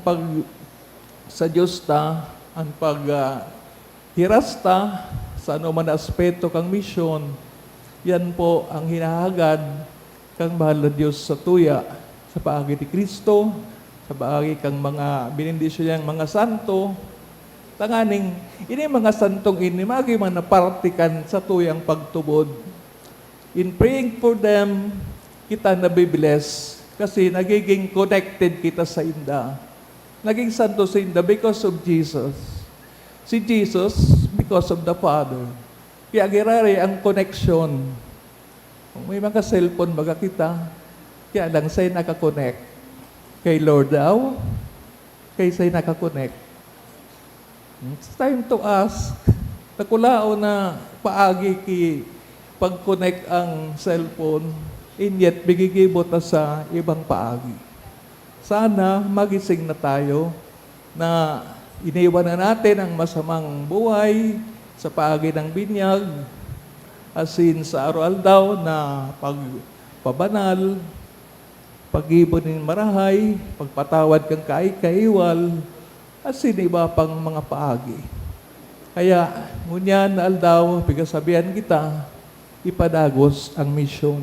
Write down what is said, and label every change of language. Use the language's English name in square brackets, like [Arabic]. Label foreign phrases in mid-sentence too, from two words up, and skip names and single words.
[Bikol] pag sa Diyos ta, ang paghirasta, sa ano man aspeto kang misyon, yan po ang hinahagad kang mahal na Diyos sa tuya, sa paagi ni Kristo, sa paagi kang mga binindisyon niyang mga santo, tanganing, ini mga santong ini, magi man na partikan sa tuyang pagtubod. [English] In praying for them, [Bikol] kita nabibless kasi nagiging connected kita sa inda. Naging santo sa inda [English] because of Jesus. Si Jesus, because of the Father. [Bikol] Kaya girari ang connection. Kung may mga cellphone baga kita, kaya lang sa'y nakakonect. Kay Lord daw, kay sa'y nakakonect. [English] It's time to ask. [Bikol] Nakulao na paagi ki pag-connect ang cellphone, [English] and yet [Bikol] bigigibot na sa ibang paagi. [Filipino] Sana magising na tayo na iniwan na natin ang masamang buhay sa paagi ng binyag, [Bikol] asin sa araw-aldaw na pagpabanal, pag-ibon ng marahay, pagpatawad kang kaiwal, asin iba pang mga paagi. Kaya, ngunyan aldaw, pigasabihan kita, ipadagos ang misyon.